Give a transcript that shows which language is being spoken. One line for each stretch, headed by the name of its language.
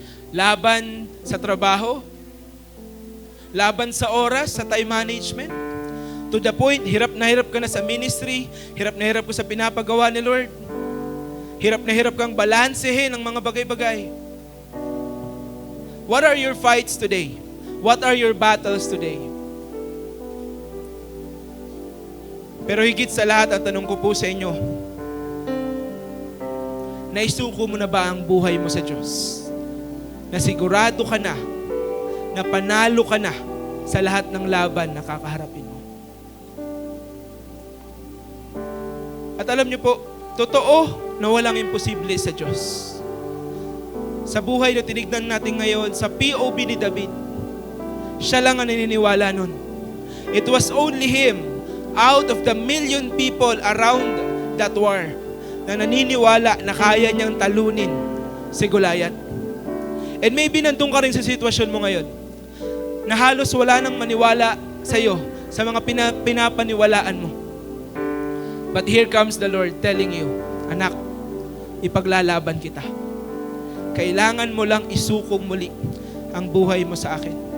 Filipino: Laban sa trabaho? Laban sa oras, sa time management? To the point, hirap na hirap ka na sa ministry, hirap na hirap ka sa pinapagawa ni Lord, hirap na hirap kang balansehin ang mga bagay-bagay.
English: What are your fights today? What are your battles today?
Filipino: Pero higit sa lahat, ang tanong ko po sa inyo, naisuko mo na ba ang buhay mo sa Diyos? Na sigurado ka na panalo ka na sa lahat ng laban na kakaharapin mo. At alam niyo po, totoo na walang imposible sa Diyos. Sa buhay na tinignan natin ngayon, sa POV ni David, siya lang ang naniniwala nun.
English: It was only him out of the million people around that war
Filipino: na naniniwala na kaya niyang talunin si Goliath.
English: And maybe
Filipino: nandun ka rin sa sitwasyon mo ngayon na halos wala nang maniwala sa iyo sa mga pinapaniwalaan mo.
English: But here comes the Lord telling you, anak,
Filipino: ipaglalaban kita. Kailangan mo lang isukong muli ang buhay mo sa akin.